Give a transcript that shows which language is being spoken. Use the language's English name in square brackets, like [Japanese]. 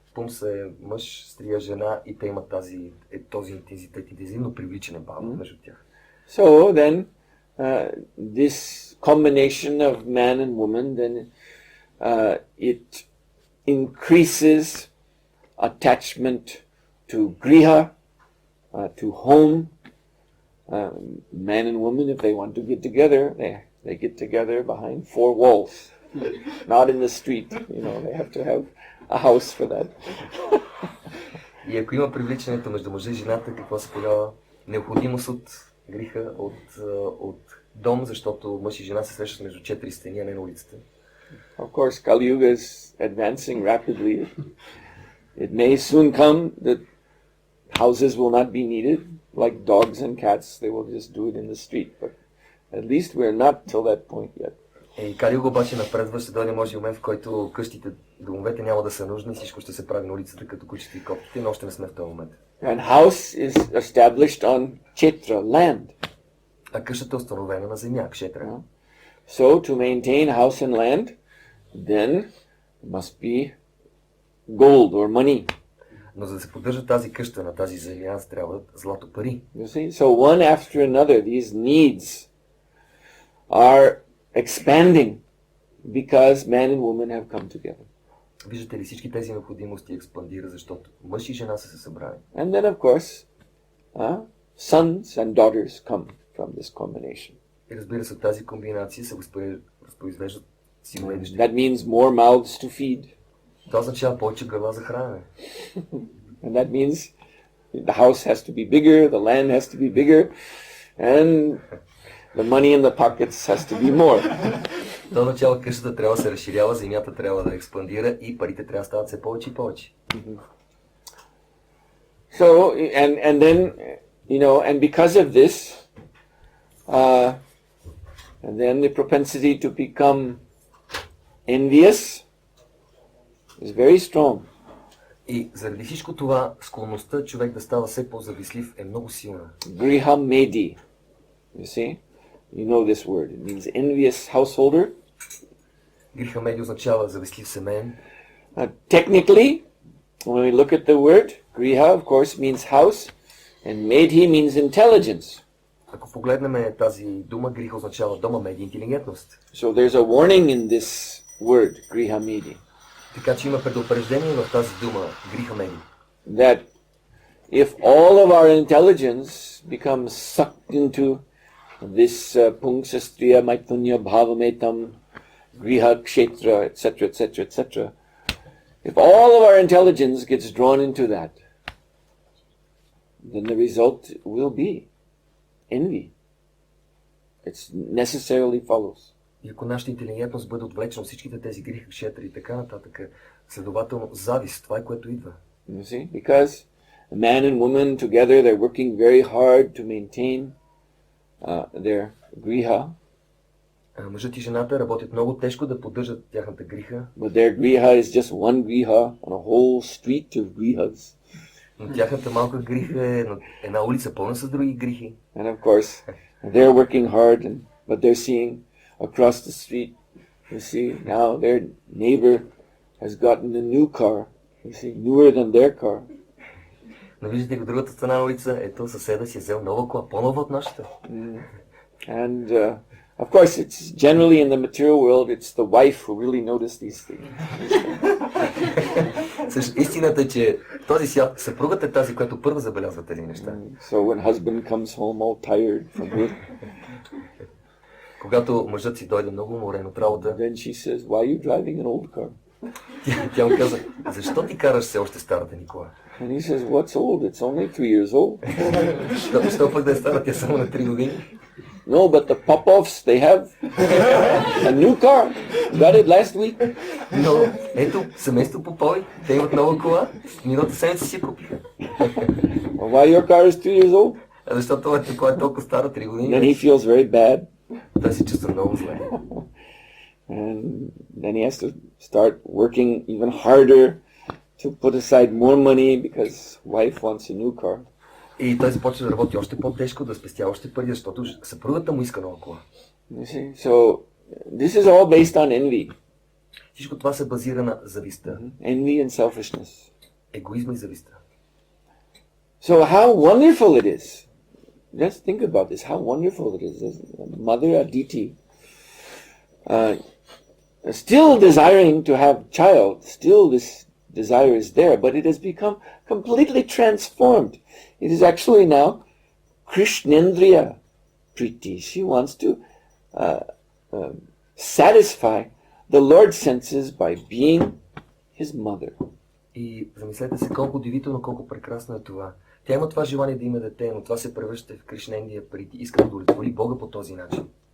[Bulgarian] Пумса е мъж, Стрия жена и те имат този интензитет, интензивно привличане бавам между тях. [English] So then this combination of man and woman, then it increases attachment to griha, to home. Man and woman, if they want to get together, they get together behind four walls, not in the street. You know, they have to have a house for that. [Bulgarian] И ако има привличането между мъжа и жената, какво се появява? Необходимост от гриха, от дом, защото мъж и жена се срещат между четири стени, а не на улицата. [English] Of course, Kali Yuga is advancing rapidly. It may soon come that houses will not be needed, like dogs and cats. They will just do it in the street. But at least we're not till that point yet. [Bulgarian] И Кали Юга обаче напредва, ще дойде може момент, в който къщите, домовете няма да са нужни, всичко ще се прави на улицата, като кучета и котките, но още не сме в този момент. [English] And house is established on Kshetra, land. [Bulgarian] А къщата е установена на земя, Кшетра. [English] So to maintain house and land, then must be gold or money. [Bulgarian] Но за да се поддържа тази къща на тази земя, трябва злато пари. [English] You see? So one after another, these needs are expanding because man and woman have come together. [Bulgarian] Виждате ли, всички тези необходимости експандира, защото мъж и жена са се събрали. [English] And then of course, sons and daughters come from this combination. [Bulgarian] И разбира се, тази комбинация се възпроизвеждат синове и дъщери. [English] That means more mouths to feed. [Bulgarian] Това означава повече гърла за хранене. [English] And that means the house has to be bigger, the land has to be bigger, and the money in the pockets has to be more. [Bulgarian] Това означава, къщата трябва да се разширява, земята трябва да експандира и парите трябва да стават все повече и повече. [English] So, and then, and because of this, and then the propensity to become envious is very strong. [Bulgarian] И заради всичко това, склонността човек да става все по-завистлив е много силна. [English] Griha medi. You see? You know this word. It means envious householder. [Bulgarian] Гриха меди означава завистлив семейен. [English] Technically, when we look at the word, griha of course means house, and medhi means intelligence. [Bulgarian] Ако погледнем тази дума, гриха означава дома меди, интелигентност. [English] So there's a warning in this word, griha medi. [Bulgarian] Така че има предупреждение в тази дума, гриха меди. [English] That if all of our intelligence becomes sucked into this [Sanskrit] pungsastriya maitunya bhavametam griha kshetra, [English] etc., etc., etc., if all of our intelligence gets drawn into that, then the result will be envy. It necessarily follows. [Bulgarian] И ако нашата интелигентност бъде отвлечена от всичките тези гриха, кшетри и така нататък, следователно завист, това е което идва. [English] You see? Because a man and woman together, they're working very hard to maintain their griha. [Bulgarian] Мъжът и жената работят много тежко да поддържат тяхната гриха. [English] But their griha is just one griha on a whole street of grihas. [Bulgarian] Но тяхната малка гриха е на една улица пълна с други грихи. [English] And of course, they're working hard, but they're seeing across the street, you see, now their neighbor has gotten a new car, you see, newer than their car. [Bulgarian] Но виждате го другата страна на улица, ето съседа си е взел нова кола, по-нова от нашата. [English] And of course, it's generally in the material world, it's the wife who really notices these things. [Bulgarian] Истината е, че в този свят съпругата е тази, която първа забелязва тези неща. [English] So when husband comes home all tired from work, [Bulgarian] когато мъжът си дойде много уморен от работа, [English] then she says, "Why are you driving an old car?" [Bulgarian] тя му каза, защо ти караш все още старата ни кола? [English] And he says, "What's old? It's only 3 years old." [Bulgarian] Защо пък да е стара, тя само на 3 години? [English] No, but the Popovs, they have a new car. Got it last week. [Bulgarian] Но ето, семейство Попови, те имат нова кола, миналата седмица си я купиха. [English] Why your car is 3 years old? [Bulgarian] Защото това кола е толкова стара, 3 [English] Then [Bulgarian] години. [English] he feels very bad. [Bulgarian] Той се чувства много зле. [English] And then he has to start working even harder to put aside more money because wife wants a new car. [Bulgarian] И той започва да работи още по-тежко, да спестява още пари, защото съпругата му иска нова кола. [English] You see? So this is all based on envy. [Bulgarian] Всичко това се базира на завистта. [English] Envy and selfishness. [Bulgarian] Егоизма и завистта. [English] So how wonderful it is. Just think about this, how wonderful it is. Mother Aditi, still desiring to have child, still this desire is there, but it has become completely transformed. It is actually now Krishnendriya Priti. She wants to satisfy the Lord's senses by being his mother. [Bulgarian] И замислете се колко удивително, колко прекрасно е това. Тя има това желание да има дете, но това се превръща в Кришнендия Прити. Иска да удовлетвори Бога по този начин.